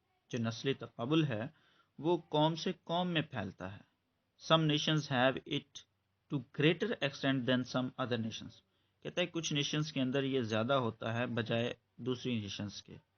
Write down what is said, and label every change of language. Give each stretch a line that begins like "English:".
Urdu: جو نسلی تقابل ہے وہ قوم سے قوم میں پھیلتا ہے.
English: Some nations have it to greater extent than some other nations.
Urdu: کہتا ہے کچھ نیشنز کے اندر یہ زیادہ ہوتا ہے بجائے دوسری نیشنز کے.